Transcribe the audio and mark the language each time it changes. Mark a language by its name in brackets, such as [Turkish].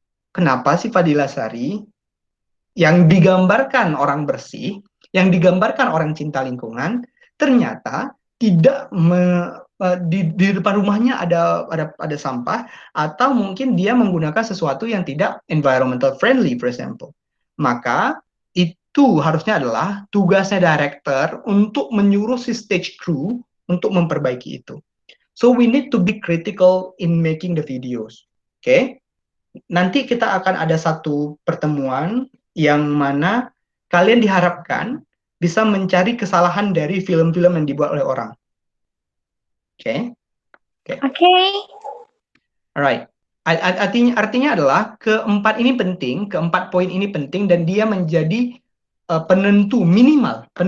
[Indonesian] Kenapa si Fadila Sari yang digambarkan orang bersih, yang digambarkan orang cinta lingkungan, ternyata tidak di depan rumahnya ada sampah, atau mungkin dia menggunakan sesuatu yang tidak environmental friendly, [English] for example. [Indonesian] Maka itu harusnya adalah tugasnya director untuk menyuruh si stage crew untuk memperbaiki itu. [English] So we need to be critical in making the videos. [Indonesian] Oke? Nanti kita akan ada satu pertemuan yang mana kalian diharapkan bisa mencari kesalahan dari film-film yang dibuat oleh orang. Oke. [English] Alright. [Indonesian] Artinya adalah keempat poin ini penting dan dia menjadi penentu minimal.